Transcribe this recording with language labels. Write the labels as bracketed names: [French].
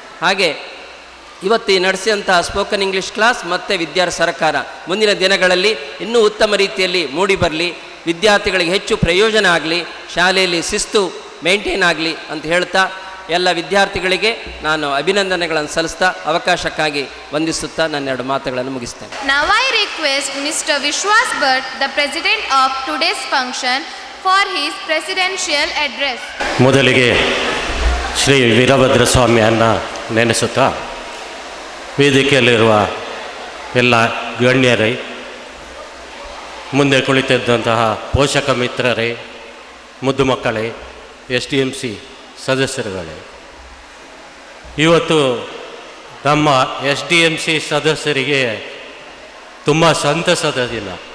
[Kannada] ಹಾಗೆ ಇವತ್ತು ಈ ನಡೆಸಿದಂತಹ ಸ್ಪೋಕನ್ ಇಂಗ್ಲೀಷ್ ಕ್ಲಾಸ್ ಮತ್ತು ವಿದ್ಯಾರ್ಥಿ ಸರಕಾರ ಮುಂದಿನ ದಿನಗಳಲ್ಲಿ ಇನ್ನೂ ಉತ್ತಮ ರೀತಿಯಲ್ಲಿ ಮೂಡಿ ಬರಲಿ, ವಿದ್ಯಾರ್ಥಿಗಳಿಗೆ ಹೆಚ್ಚು ಪ್ರಯೋಜನ ಆಗಲಿ, ಶಾಲೆಯಲ್ಲಿ ಶಿಸ್ತು ಮೇಂಟೈನ್ ಆಗಲಿ ಅಂತ ಹೇಳ್ತಾ ಎಲ್ಲ ವಿದ್ಯಾರ್ಥಿಗಳಿಗೆ ನಾನು ಅಭಿನಂದನೆಗಳನ್ನು ಸಲ್ಲಿಸ್ತಾ ಅವಕಾಶಕ್ಕಾಗಿ ವಂದಿಸುತ್ತಾ ನನ್ನ 2 ಮಾತುಗಳನ್ನು ಮುಗಿಸ್ತೇನೆ. [English] Now I request Mr. Vishwas Bhatt, the president of today's function, for his presidential address. [Kannada] ಮೊದಲಿಗೆ ಶ್ರೀ ವೀರಭದ್ರ ಸ್ವಾಮಿಯನ್ನು ನೆನೆಸುತ್ತಾ ವೇದಿಕೆಯಲ್ಲಿರುವ ಎಲ್ಲ ಗಣ್ಯರೇ, ಮುಂದೆ ಕುಳಿತಿದ್ದಂತಹ ಪೋಷಕ ಮಿತ್ರರೇ, ಮುದ್ದು ಮಕ್ಕಳೇ, SDMC ಸದಸ್ಯರುಗಳೇ, ಇವತ್ತು ನಮ್ಮ SDMC ಸದಸ್ಯರಿಗೆ ತುಂಬ ಸಂತಸದ ದಿನ.